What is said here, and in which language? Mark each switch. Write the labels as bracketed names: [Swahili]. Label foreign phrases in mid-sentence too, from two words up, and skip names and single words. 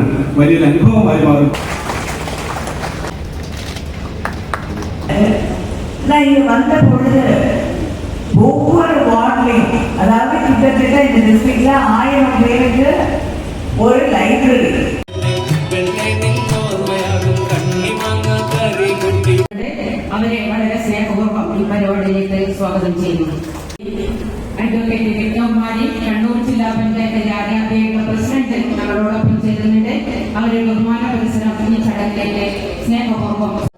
[Malayalam] വലിയൊരു അനുഭവമായി മാറും. [Tamil] வந்த பொழுது ஒவ்வொரு வார்டிலையும், அதாவது கிட்டத்தட்ட இந்த டிஸ்ட்ரிக்ட்ல 1000 பேருக்கு ஒரு லைப்ரரி. [Malayalam] അവരെ വളരെ സ്നേഹപൂർവ്വം ഈ പരിപാടിയിലേക്ക് സ്വാഗതം ചെയ്യുന്നു. അഡ്വക്കേറ്റ് വിക്രംകുമാരി, കണ്ണൂർ ജില്ലാ പഞ്ചായത്ത് ആരാധ്യയുടെ പ്രസിഡന്റ് ഞങ്ങളോടൊപ്പം ചേരുന്നുണ്ട്. അവരെ ബഹുമാന പരിസരം ഈ ചടങ്ങിലേക്ക് സ്നേഹപൂർവ്വം.